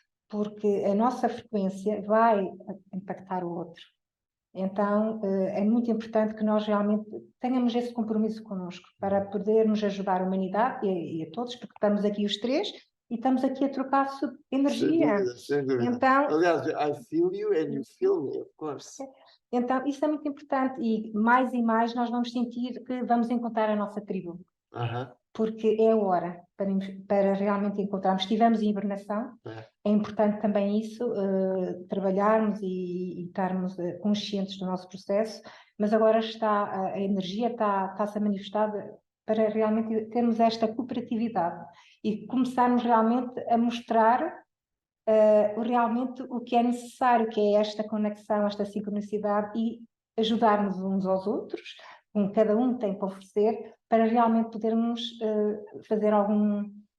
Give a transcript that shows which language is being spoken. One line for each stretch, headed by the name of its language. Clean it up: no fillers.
Portuguese: Porque a nossa frequência vai impactar o outro. Então, é muito importante que nós realmente tenhamos esse compromisso connosco para podermos ajudar a humanidade e a todos, porque estamos aqui os três e estamos aqui a trocar energia. Sem dúvida. Então, aliás,
English: I feel you and you feel me, of course.
Portuguese: Então, isso é muito importante e mais nós vamos sentir que vamos encontrar a nossa tribo. Porque é a hora para realmente encontrarmos. Estivemos em hibernação, é importante também isso, trabalharmos e estarmos conscientes do nosso processo, mas agora a energia está-se a manifestar para realmente termos esta cooperatividade e começarmos realmente a mostrar realmente o que é necessário, que é esta conexão, esta sincronicidade e ajudarmos uns aos outros, com cada um tem para oferecer, para realmente podermos fazer algum